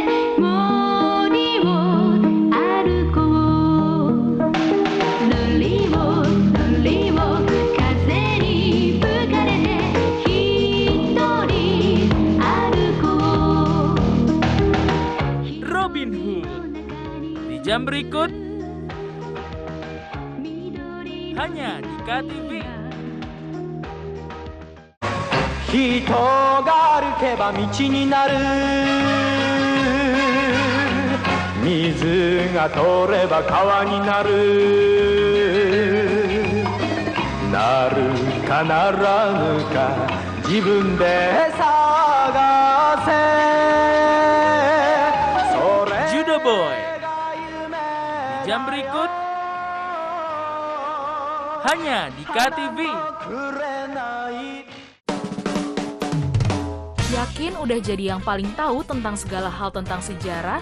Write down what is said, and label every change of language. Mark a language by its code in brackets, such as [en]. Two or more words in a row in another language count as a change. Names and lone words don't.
[ja] 森を歩こう [en] Lonely walk [ja] 風に吹かれて一人歩こう [id] Robin Hood di jam berikut hanya di KTV. [ja] 人が歩けば道になる水が通れば川になるなるかならぬか自分で探せ [id] Judo Boy di jam berikut hanya di KTV. Yakin udah jadi yang paling tahu tentang segala hal tentang sejarah?